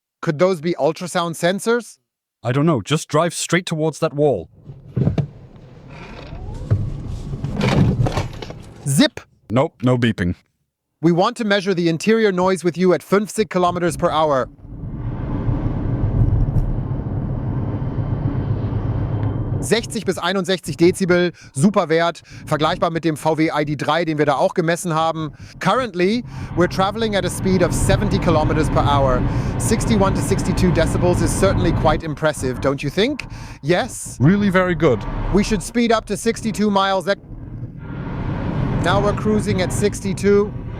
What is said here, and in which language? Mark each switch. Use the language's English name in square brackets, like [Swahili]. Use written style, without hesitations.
[English] Could those be ultrasound sensors? I don't know, just drive straight towards that wall. Zip! Nope, no beeping. We want to measure the interior noise with you at 50 kilometers per hour. [German] ...60 bis 61 Dezibel, super Wert, vergleichbar mit dem VW ID3, den wir da auch gemessen haben. [English] Currently, we're traveling at a speed of 70 kilometers per hour. 61 to 62 decibels is certainly quite impressive, don't you think? Yes? Really very good. We should speed up to 62 miles. Now we're cruising at 62.